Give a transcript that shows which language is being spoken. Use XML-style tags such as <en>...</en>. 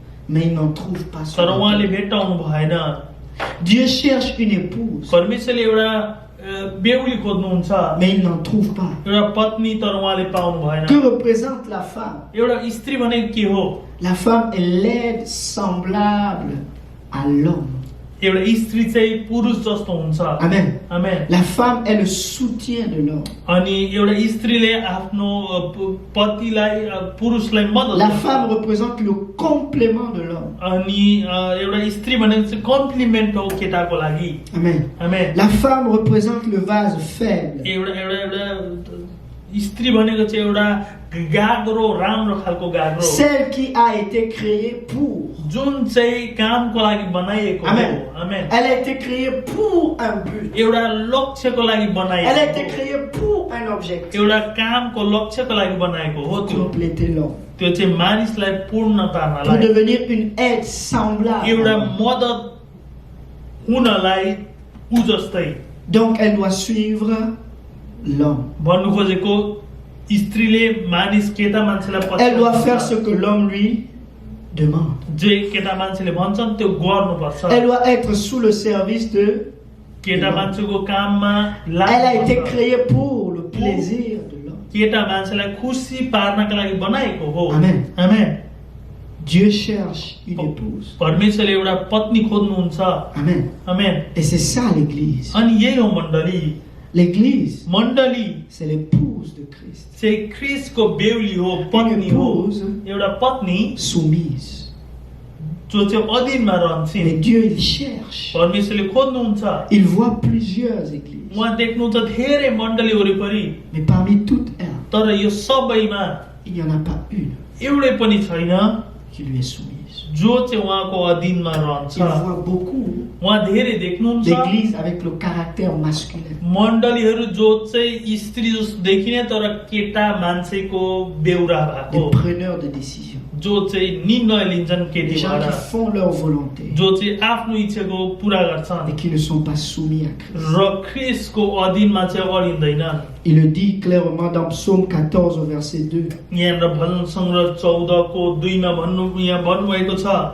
<fr>mais il n'en trouve pas sur</fr> <ne>तर</ne> <fr>la</fr> <ne>उहाँले</ne> <fr>terre.</fr> <ne>भेट्टाउनु भएन।</ne> <fr>Dieu cherche une épouse,</fr> <ne>परमेश्वरले एउटा बेहुली खोज्नुहुन्छ,</ne> <fr>mais il n'en trouve pas.</fr> <ne>एउटा पत्नी, तर उहाँले पाउनु भएन।</ne> <fr>Que représente la femme?</fr> <ne>एउटा स्त्री भनेको के हो?</ne> <fr>La femme est l'aide semblable à l'homme.</fr> <ne>एउटा स्त्री चाहिँ पुरुष जस्तो हुन्छ।</ne> <fr>Amen.</fr> <ne>आमेन।</ne> <fr>La femme est le soutien de l'homme.</fr> <ne>अनि एउटा स्त्रीले आफ्नो पतिलाई पुरुषलाई मद्दत</ne> <fr>La</fr> <ne>गर्छ।</ne> <fr>femme représente le complément de l'homme.</fr> <ne>अनि एउटा स्त्री भनेको चाहिँ कम्प्लिमेन्ट हो केटाको लागि।</ne> <fr>Amen.</fr> <ne>आमेन।</ne> <fr>La femme représente le vase faible.</fr> <ne>एउटा स्त्री भनेको चाहिँ एउटा गाग्रो, राम्रो खालको गाग्रो,</ne> <fr>Celle qui a été créée pour.</fr> <ne>जुन चाहिँ कामको लागि बनाइएको हो।</ne> <fr>Amen.</fr> <ne>Amen.</ne> <fr>Elle a été créée pour un but.</fr> <ne>एउटा लक्ष्यको लागि</ne> <fr>Elle a</fr> <ne>बनाइएको</ne> <fr>été</fr> <ne>हो।</ne> <fr>créée pour un objectif.</fr> <ne>एउटा कामको लक्ष्यको लागि बनाएको हो त्यो।</ne> <fr>Compléter l'homme.</fr> <ne>त्यो चाहिँ मानिसलाई पूर्ण</ne> <fr>Pour</fr> <ne>पार्नलाई,</ne> <fr>devenir une aide semblable. à</fr> <ne>एउटा</ne> <fr>l'homme.</fr> <ne>मद्दत हुनलाई उ जस्तै।</ne> <fr>Donc elle doit suivre l'homme.</fr> <ne>भन्नु खोजेको स्त्रीले मानिस केटा मान्छेलाई</ne> <fr>Elle doit faire</fr> <ne>पछि</ne> <fr>ce que l'homme lui demande.</fr> <ne>जे केटा मान्छेले भन्छन् त्यो गर्नुपर्छ।</ne> <fr>Elle doit être sous le service de.</fr> <ne>केटा मान्छेको काममा</ne> <fr>Elle a été</fr> <ne>लाग्नुपर्छ।</ne> <fr>créée pour le plaisir de l'homme.</fr> <ne>केटा मान्छेलाई खुसी पार्नका लागि बनाएको हो।</ne> <fr>Amen.</fr> <ne>आमेन।</ne> <fr>Dieu cherche une épouse.</fr> <ne>परमेश्वरले एउटा पत्नी खोज्नुहुन्छ।</ne> <fr>Amen.</fr> <ne>आमेन।</ne> <fr>Et c'est ça l'église.</fr> <ne>अनि यही हो मण्डली।</ne> <fr>L'église,</fr> <ne>मण्डली</ne> <fr>c'est l'épouse de Christ.</fr> <ne>चाहिँ ख्रिस्टको बेहुली हो, पत्नी हो,</ne> <fr>épouse</fr> <ne>एउटा पत्नी</ne> <fr>soumise.</fr> <ne>जो चाहिँ अधीनमा रहन्छन्।</ne> <fr>Mais Dieu, il cherche.</fr> <ne>परमेश्वरले खोज्नुहुन्छ।</ne> <fr>Il voit plusieurs églises.</fr> <ne>उहाँ देख्नुहुन्छ धेरै मण्डली वरिपरि,</ne> <fr>Mais parmi toutes elles,</fr> <ne>तर यो सबैमा</ne> <fr>il n'y en a pas une</fr> <ne>एउटै पनि छैन</ne> <fr>qui lui est soumise.</fr> <ne>जो चाहिँ उहाँको अधीनमा रहन्छ।</ne> <fr>Il voit beaucoup</fr> <ne>उहाँ धेरै देख्नुहुन्छ</ne> <fr>d'églises avec le caractère masculin.</fr> <ne>मण्डलीहरू जो चाहिँ स्त्री जस्तो देखिने तर केटा मान्छेको बेउरा</ne> <fr>Des</fr> <ne>भएको</ne> <fr>preneurs de décision.</fr> <ne>जो चाहिँ निर्णय लिन्छन्</ne> <fr>Des</fr> <ne>केटी</ne> <fr>gens qui font leur volonté</fr> <ne>जो चाहिँ आफ्नो इच्छाको पुरा गर्छन्</ne> <fr>et qui ne sont pas soumis à Christ.</fr> <ne>र ख्रिस्टको अधीनमा चाहिँ अडिँदैनन्</ne> <fr>Il le dit clairement dans Psaume 14 au verset 2.</fr> <ne>यहाँनिर भजन सङ्ग्रह 14 को 2 मा यहाँ भन्नुभएको छ</ne>